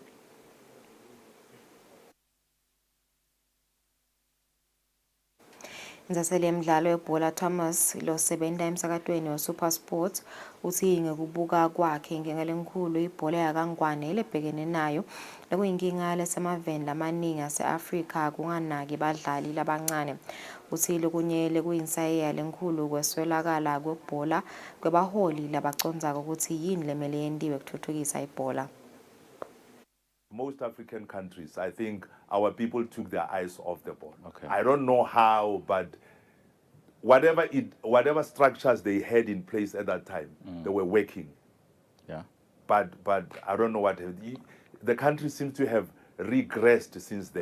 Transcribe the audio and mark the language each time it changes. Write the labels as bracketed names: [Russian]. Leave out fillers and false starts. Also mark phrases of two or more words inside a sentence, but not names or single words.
[Swati] Inzasele yemidlalo yebhola Thomas losebenza emsakatweni weSuperSport uthi ngekubuka kwakhe inkinga lenkulu ibhola yakangwane lebhekene nayo lekuyinkinga lesemaveni lamaningi ase-Afrika kunganaki badlali labancane. Uthi lokunyele kuyinsayeya lenkulu kweswelakala kwebhola kwebaholi labacondzako ukuthi yini lemele yendiwe kuthuthukisa ibhola. [English] Most African countries, I think our people took their eyes off the ball. Okay. I don't know how, but whatever structures they had in place at that time, they were working. Yeah. But I don't know what the country seems to have regressed since then.